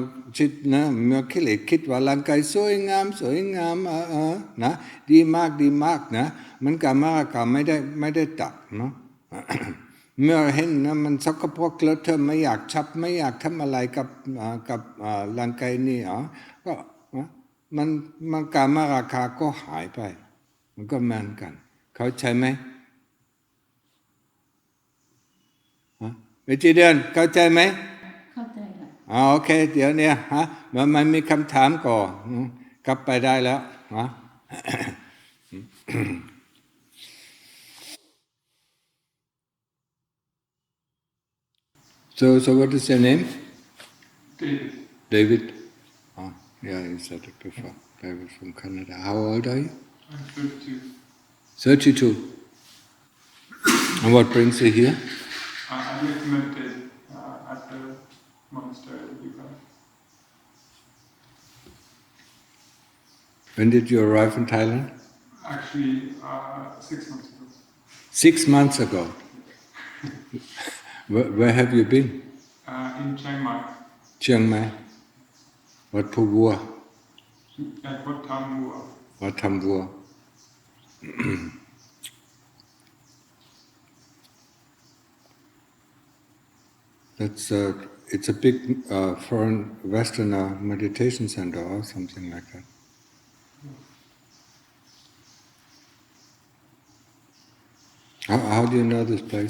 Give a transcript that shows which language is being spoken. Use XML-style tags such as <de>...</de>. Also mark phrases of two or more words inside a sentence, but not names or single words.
<th>จิตนะเมื่อกิเลสคิดว่าร่างกายสวยงามนะดีมากนะมันกามราคะไม่ได้ตัดเนาะ เมื่อเห็นนะมันสกปรกเลอะเทอะไม่อยากจับไม่อยากทำอะไรกับร่างกายนี่ก็มันกามราคะก็หายไปมันก็เหมือนกันเข้าใจไหมวิจิเดือนเข้าใจไหม เข้าใจค่ะ โอเคเดี๋ยวเนี่ยมันมีคำถามก่อนกลับไปได้แล้ว</th> <en>So what is your name? David. Yeah, you said it before. David from Canada. How old are you? I'm 32. 32. And what brings you here? I live to meditate at the monastery with you guys. When did you arrive in Thailand? Actually, 6 months ago. 6 months ago. Where have you been? In Chiang Mai. Chiang Mai. Wat Phu Vua. At Wat Tham Vua. Wat Tham Vua. It's a big foreign Western meditation center or something like that. How do you know this place?</en>